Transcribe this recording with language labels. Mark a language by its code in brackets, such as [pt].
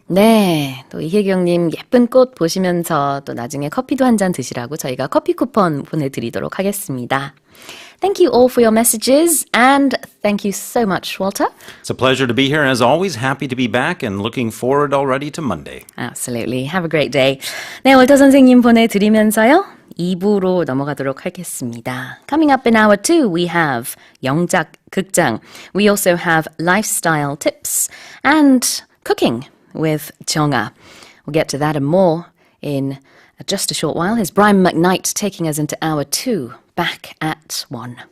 [ko] 네, 또 이혜경님 예쁜 꽃 보시면서 또 나중에 커피도 한 잔 드시라고 저희가 커피 쿠폰 보내드리도록 하겠습니다. [en] Thank you all for your messages and thank you so much, Walter. It's a pleasure to be here. As always, happy to be back and looking forward already to Monday. Absolutely. Have a great day. [ko] 네, 월터 선생님 보내드리면서요. 2부로 넘어가도록 하겠습니다. [en] Coming up in hour 2, we have 영작 극장. We also have lifestyle tips and cooking with 정아. We'll get to that and more in just a short while. Here's Brian McKnight taking us into hour 2, back at 1.